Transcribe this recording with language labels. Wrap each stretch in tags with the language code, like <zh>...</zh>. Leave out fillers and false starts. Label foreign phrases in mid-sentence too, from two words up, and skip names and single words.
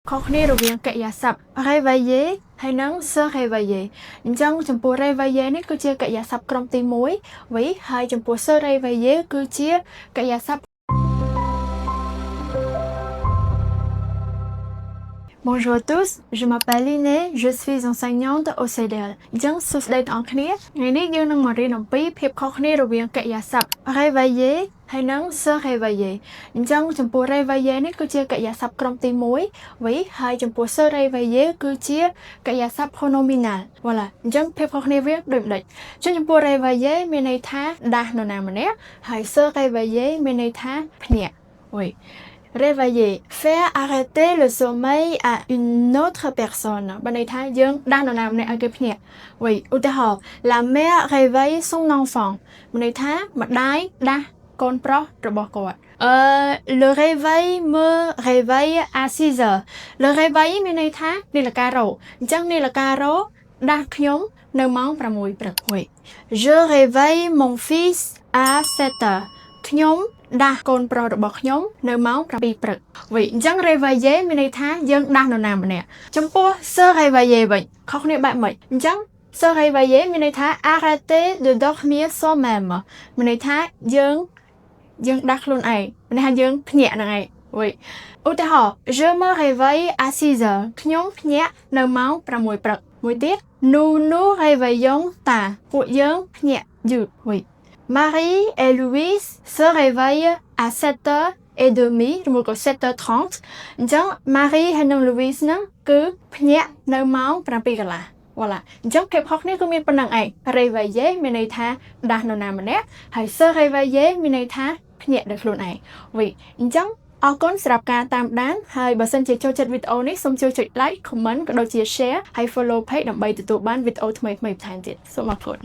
<km>ខុសគ្នារវាងកិរិយាសព្ទ réveiller ហើយនិង</km> <fr>se réveiller</fr> <km>អញ្ចឹងចំពោះ réveiller នេះគឺជាកិរិយាសព្ទក្រុមទី1 oui ហើយចំពោះ</km> <fr>se réveiller</fr> <km>គឺជាកិរិយាសព្ទ</km> <fr>Bonjour à tous, je m'appelle Liné, je suis enseignante au CDL.</fr> <km>អញ្ចឹងសួស្តីទាំងអស់គ្នាថ្ងៃនេះយើងនឹងមករៀនអំពីភាពខុសគ្នារវាងកិរិយាសព្ទ réveiller ហើយនិង</km> <fr>se réveiller</fr> <km>អញ្ចឹងចំពោះ réveiller នេះគឺជាកិរិយាសព្ទក្រុមទី1 oui ហើយចំពោះ</km> <fr>se réveiller</fr> <km>គឺជាកិរិយាសព្ទ</km> <fr>pronominal voilà</fr> <km>អញ្ចឹងភាពខុសគ្នាវាដូចម្ដេចចំពោះ réveiller មានន័យថាដាស់នរណាម្នាក់ហើយ</km> <fr>se réveiller</fr> <km>មានន័យថាភ្ញាក់</km> <fr>oui réveiller faire arrêter le sommeil à une autre personne</fr> <km>បានន័យថាយើងដាស់នរណាម្នាក់ឲ្យគេភ្ញាក់ oui ឧទាហរណ៍</km> <fr>la mère réveille son enfant</fr> <km>មានន័យថាម្ដាយដាស់កូនប្រុសរបស់គាត់</km> <fr>le réveil me réveille à 6 heures le réveil</fr> <km>មានន័យថានាឡិការោទ៍អញ្ចឹងនាឡិការោទ៍ដាស់ខ្ញុំនៅ ម៉ោង6ព្រឹក</km> <fr>oui je réveille mon fils à 7 heures</fr> <km>ខ្ញុំដាស់កូនប្រុសរបស់ខ្ញុំនៅម៉ោង7ព្រឹក oui អញ្ចឹង réveiller មានន័យថាយើងដាស់នរណាម្នាក់ចំពោះ</km> <fr>se réveiller</fr> <km>វិញខុសគ្នាបែបម៉េចអញ្ចឹ ង</km> <fr>se réveiller</fr> <km>មានន័យថា</km> <fr>arrêter de dormir soi-même</fr> <km>មានន័យថាយើងដាស់ខ្លួនឯងមានន័យថាយើងភ្ញាក់ហ្នឹងឯង oui ឧទាហរណ៍</km> <fr>je me réveille à 6 heures</fr> <km>ខ្ញុំ ភ្ញាក់នៅម៉ោង6ព្រឹកមួយទៀត</km> <fr>nous nous réveillons tard</fr> <km>ពួកយើងភ្ញាក់យឺត</km> <fr>oui Marie et Louise se réveillent à 7h30</fr> <km>ឬមួយក៏ 7h30 អញ្ចឹង Marie ហើយនិង Louise ហ្នឹងគឺភ្ញាក់នៅម៉ោង7កន្លះ voilà អញ្ចឹងភាពខុសគ្នាគឺមានប៉ុណ្្នឹងឯង réveiller មានន័យថាដាស់នរណាម្នាក់ហើយ</km> <fr>se réveiller</fr> <km>មានន័យថាភ្ញាក់ដោយខ្លួនឯង oui អញ្ចឹងអរគុណសម្រាប់ការតាមដានហើយបើសិនជាចូលចិត្តវីដេអូនេះសូមជួយចុច</km> <en>like comment</en> <km>ក៏ដូចជា share ហើយ</km> <en>follow page</en> <km>ដើម្បីទទួលបានវីដេអូថ្មីៗបន្ថែមទៀតសូមអរគុណ</km>